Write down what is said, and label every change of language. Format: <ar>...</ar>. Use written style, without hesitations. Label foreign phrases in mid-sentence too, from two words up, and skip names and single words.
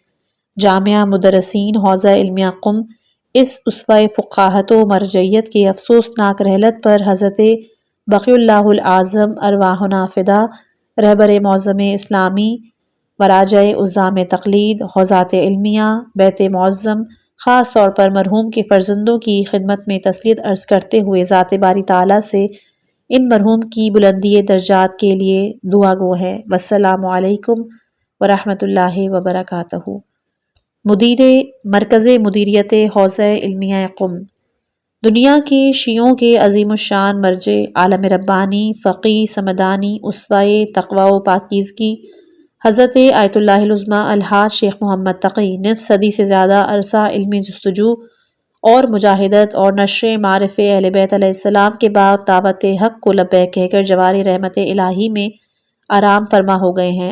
<ur>جامعہ مدرسین حوزہ علمیہ قم اس اسوہ فقاہت و مرجعیت کے افسوسناک رحلت پر حضرت بقی اللہ العظم</ur> <ar>ارواحنا فدا،</ar> <ur>رہبر معظم اسلامی مراجع عظام تقلید، حوزات علمیہ بیت معظم، خاص طور پر مرحوم کے فرزندوں کی خدمت میں تسلیت عرض کرتے ہوئے ذات باری تعالیٰ سے ان مرحوم کی بلندی درجات کے لیے دعا گو ہے۔</ur> <ar>والسلام علیکم ورحمۃ اللہ وبرکاتہ۔</ar> <ur>مدیر مرکز مدیریت حوزہ علمیہ قم، دنیا کے شیعوں کے عظیم الشان مرجع، عالم ربانی، فقی، سمدانی، اسوہ تقویٰ و پاکیزگی، حضرت آیت اللہ العظمیٰ الحاج شیخ محمد تقی، نصف صدی سے زیادہ عرصہ علمی جستجو اور مجاہدت اور نشر معارف اہل بیت علیہ السلام کے بعد دعوت حق کو لبیک کہہ کر جوار رحمت الہی میں آرام فرما ہو گئے ہیں۔</ur>